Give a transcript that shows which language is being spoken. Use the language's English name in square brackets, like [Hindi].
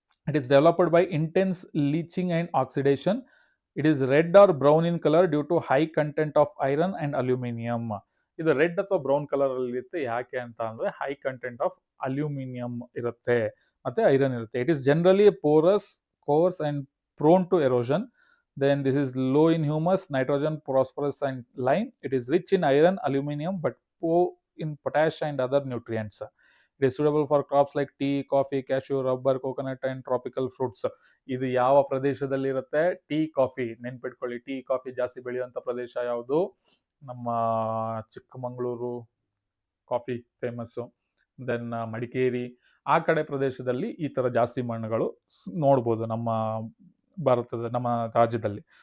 [English] It is developed by intense leaching and oxidation. It is red or brown in colour due to high content of iron and aluminium. [Kannada] ಇದು red ಅಥವಾ brown colour ಅಲ್ಲಿ ಇರುತ್ತೆ, ಯಾಕೆ ಅಂತ ಅಂದ್ರೆ high content of aluminium ಇರುತ್ತೆ ಮತ್ತೆ iron ಇರುತ್ತೆ. [English] It is generally porous, coarse and prone to erosion. Then this is low in humus, nitrogen, phosphorus and lime. It is rich in iron, aluminum, but poor in potash and other nutrients. It is suitable for crops like tea, coffee, cashew, rubber, coconut and tropical fruits. [Kannada] ಇದು ಯಾವ ಪ್ರದೇಶದಲ್ಲಿ ಇರುತ್ತೆ? Tea, coffee. ನೆನ್ಪಿಟ್ಕೊಳ್ಳಿ, tea, coffee ಜಾಸ್ತಿ ಬೆಳೆಯುವಂಥ ಪ್ರದೇಶ ಯಾವುದು? ನಮ್ಮ Chikkamagaluru coffee famous, then Madikeri, ಆ ಕಡೆ ಪ್ರದೇಶದಲ್ಲಿ ಈ ಥರ ಜಾಸ್ತಿ ಮಣ್ಣುಗಳು ನೋಡ್ಬೋದು ನಮ್ಮ ಭಾರತದ, ನಮ್ಮ ರಾಜ್ಯದಲ್ಲಿ.